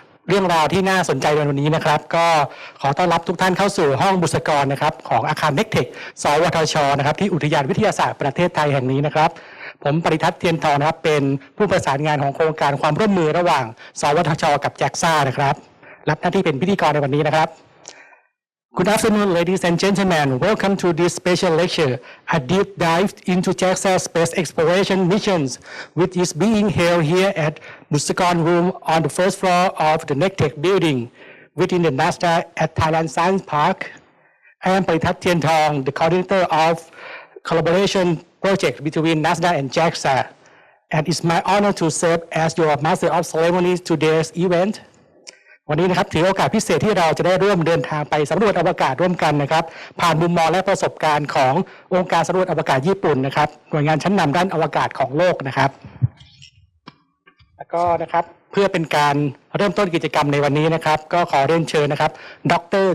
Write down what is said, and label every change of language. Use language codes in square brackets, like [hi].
[th] เรื่องราวที่น่าสนใจในวันนี้นะครับก็ขอต้อนรับทุกท่านเข้าสู่ห้องบุษกรนะครับของอาคารเนคเทคสวทชนะครับที่อุทยานวิทยาศาสตร์ประเทศไทยแห่งนี้นะครับผมปริทัศน์เทียนทองนะครับเป็นผู้ประสานงานของโครงการความร่วมมือระหว่างสวทชกับ JAXA นะครับรับหน้าที่เป็นพิธีกรในวันนี้นะครับ [en] Good afternoon, ladies and gentlemen. Welcome to this special lecture, a deep dive into JAXA space exploration missions, which is being held here at Bussakorn room on the first floor of the NECTEC building within the NASA at Thailand Science Park. I am Paritat Thien Thong, the coordinator of collaboration project between NASA and JAXA, and it's my honor to serve as your master of ceremonies today's event. [th] วันนี้นะครับถือโอกาสพิเศษที่เราจะได้ร่วมเดินทางไปสำรวจอวกาศร่วมกันนะครับผ่านมุมมองและประสบการณ์ขององค์การสำรวจอวกาศญี่ปุ่นนะครับหน่วยงานชั้นนำด้านอวกาศของโลกนะครับแล้วก็นะครับเพื่อเป็นการเริ่มต้นกิจกรรมในวันนี้นะครับก็ขอเรียนเชิญนะครับดร.